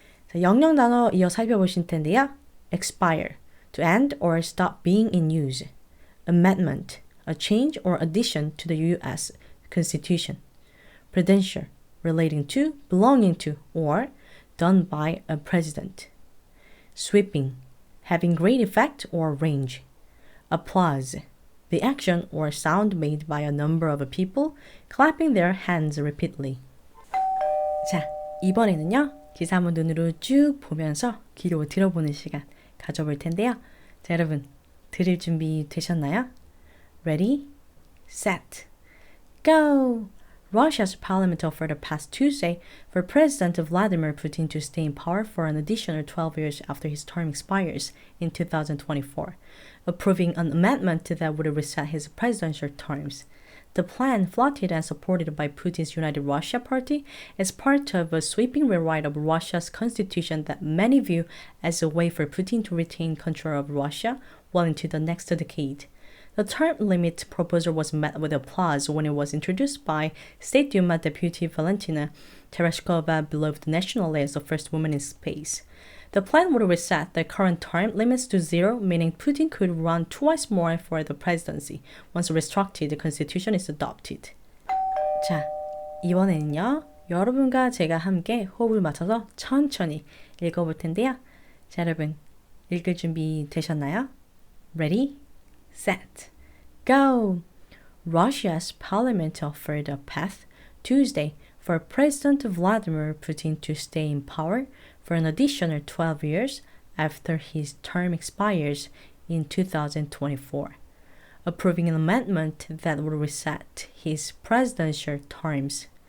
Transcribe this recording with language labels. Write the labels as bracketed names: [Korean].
[Korean] 자, 영영 단어 이어 살펴보실 텐데요. [English] expire, to end or stop being in use. amendment, a change or addition to the U.S. Constitution. presidential, relating to, belonging to, or done by a president. sweeping, having great effect or range. applause, the action or sound made by a number of people clapping their hands repeatedly. [Korean] 자, 이번에는요, 기사문 눈으로 쭉 보면서 귀로 들어보는 시간 가져볼 텐데요. 자, 여러분, 들을 준비 되셨나요? [English] Ready, set, go! Russia's parliament offered a past Tuesday for President Vladimir Putin to stay in power for an additional 12 years after his term expires in 2024, approving an amendment that would reset his presidential terms. The plan, floated and supported by Putin's United Russia party, is part of a sweeping rewrite of Russia's constitution that many view as a way for Putin to retain control of Russia well into the next decade. The term limit proposal was met with applause when it was introduced by State Duma Deputy Valentina Tereshkova, beloved nationally as the first woman in space. The plan would reset the current term limits to 0, meaning Putin could run twice more for the presidency once a restructured constitution is adopted. [Korean] 자, 이번에는요, 여러분과 제가 함께 호흡을 맞춰서 천천히 읽어볼 텐데요. 자, 여러분, 읽을 준비 되셨나요? [English] Ready, set, go! Russia's parliament offered a path Tuesday for President Vladimir Putin to stay in power for an additional 12 years after his term expires in 2024, approving an amendment that would reset his presidential terms.